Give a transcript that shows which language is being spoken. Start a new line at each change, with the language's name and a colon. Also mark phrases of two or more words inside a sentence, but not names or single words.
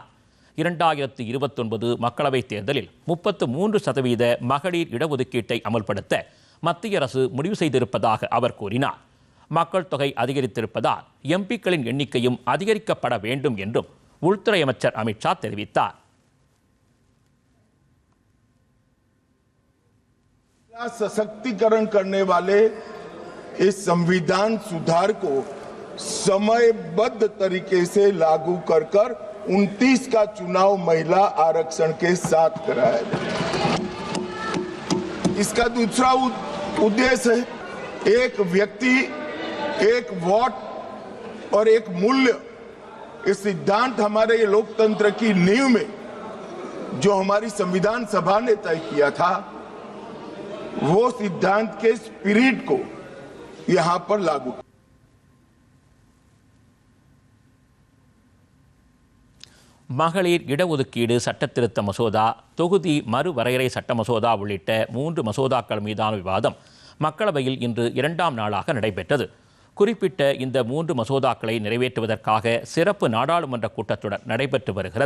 Tamil: 2029 மக்களவைத் தேர்தலில் 33% மகளிர் இடஒதுக்கீட்டை அமல்படுத்த மத்திய அரசு முடிவு செய்திருப்பதாக அவர் கூறினார். மக்கள் தொகை அதிகரித்திருப்பதால் எம்பிக்களின் எண்ணிக்கையும் அதிகரிக்கப்பட வேண்டும் என்றும் உள்துறை அமைச்சர் அமித்ஷா தெரிவித்தார்.
Hindi: सशक्तिकरण करने वाले इस संविधान सुधार को समयबद्ध तरीके से लागू कर 29 का चुनाव महिला आरक्षण के साथ कराया जाए। इसका दूसरा उद्देश्य है एक व्यक्ति एक वोट और एक मूल्य। ये सिद्धांत हमारे लोकतंत्र की नींव में जो हमारी संविधान सभा ने तय किया था वो सिद्धांत के स्पिरिट को यहां पर लागू।
Tamil: மகளிர் இடஒதுக்கீடு சட்டத்திருத்த மசோதா, தொகுதி மறுவரையறை சட்ட மசோதா உள்ளிட்ட 3 மசோதாக்கள் மீதான விவாதம் மக்களவையில் இன்று 2ஆம் நாளாக நடைபெற்றது. குறிப்பிட்ட இந்த 3 மசோதாக்களை நிறைவேற்றுவதற்காக சிறப்பு நாடாளுமன்ற கூட்டத்தொடர் நடைபெற்று வருகிறது.